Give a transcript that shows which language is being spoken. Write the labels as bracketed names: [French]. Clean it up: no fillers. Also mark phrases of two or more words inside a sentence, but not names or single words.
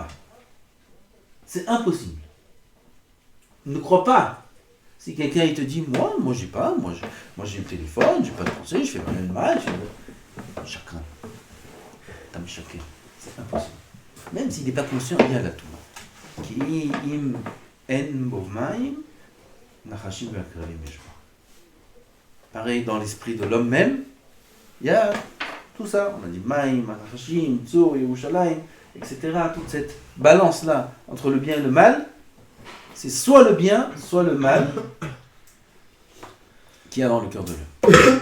[French] C'est impossible. Ne crois pas. Si quelqu'un il te dit, moi j'ai pas, moi j'ai le téléphone, j'ai pas de pensée, je fais pas le mal, chacun. T'as me choqué. C'est impossible. Même s'il n'est pas conscient, il y a la Tum'a. [Hebrew] כי אם אין במים, נחשים ועקרבים ישבה. [French] Pareil, dans l'esprit de l'homme même, il y a tout ça. On a dit [Hebrew] מים, נחשים, צור, [French] Yerushalayim, etc. Toute cette balance-là entre le bien et le mal, c'est soit le bien, soit le mal qu'il y a dans le cœur de l'homme.